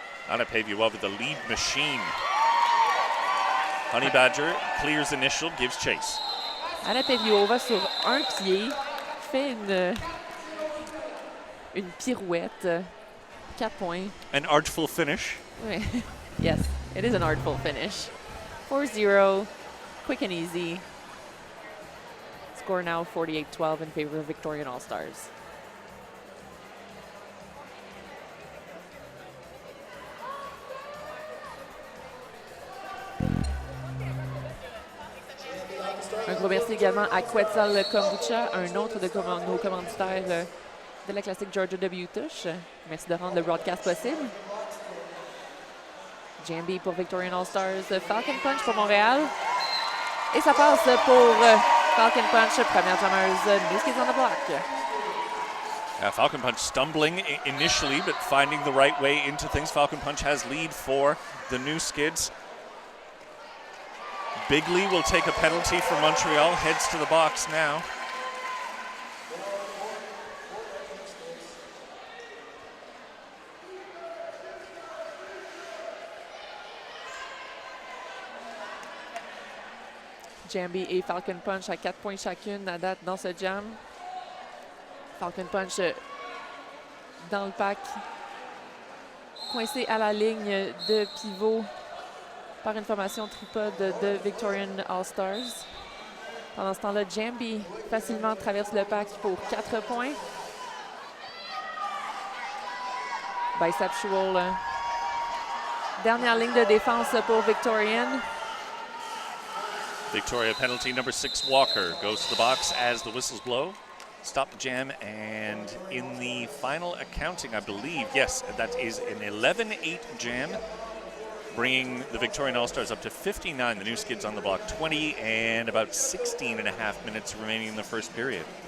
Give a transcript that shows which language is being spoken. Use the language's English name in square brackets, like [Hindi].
[English] Anna Paviova, the lead machine. Honey Badger clears initial, gives chase. [French] Anna Paviova sur un pied fait une pirouette. 4 points. [English] An artful finish. Yes, it is an artful finish. 4-0. Quick and easy. Score now 48-12 in favor of Victorian All-Stars. [French] Un gros merci également à Quetzal Kombucha, un autre de nos commanditaires de la Classique Georgia W Tush. Merci de rendre le broadcast possible. Jambi pour Victorian All-Stars, Falcon Punch pour Montréal. Et ça passe pour Falcon Punch, première jammeuse, New Skids on the block. [English] Falcon Punch stumbling initially, but finding the right way into things. Falcon Punch has lead for the new Skids. Bigley will take a penalty for Montreal, heads to the box now. [French] Jambi et Falcon Punch à 4 points chacune à date dans ce jam. Falcon Punch dans le pack, coincé à la ligne de pivot par une formation tripode de Victorian All-Stars. Pendant ce temps-là, Jambi facilement traverse le pack pour 4 points. Biceptual, dernière ligne de défense pour Victorian. [English] Victoria penalty number 6, Walker, goes to the box as the whistles blow. Stop the jam, and in the final accounting, I believe, yes, that is an 11-8 jam, bringing the Victorian All-Stars up to 59, the new Skids on the block, 20, and about 16 and a half minutes remaining in the first period.